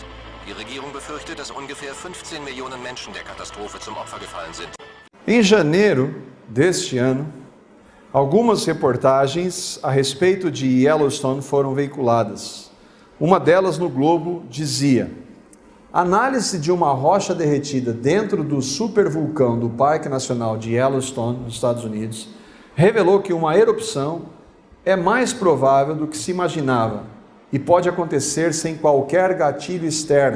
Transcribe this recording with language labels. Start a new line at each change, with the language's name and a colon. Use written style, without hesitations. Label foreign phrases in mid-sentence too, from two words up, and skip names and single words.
German: Die Regierung befürchtet, dass ungefähr 15 Millionen Menschen der Katastrophe zum Opfer gefallen sind.
Portuguese: Em janeiro deste ano, algumas reportagens a respeito de Yellowstone foram veiculadas. Uma delas no Globo dizia: análise de uma rocha derretida dentro do supervulcão do Parque Nacional de Yellowstone, nos Estados Unidos, revelou que uma erupção é mais provável do que se imaginava e pode acontecer sem qualquer gatilho externo.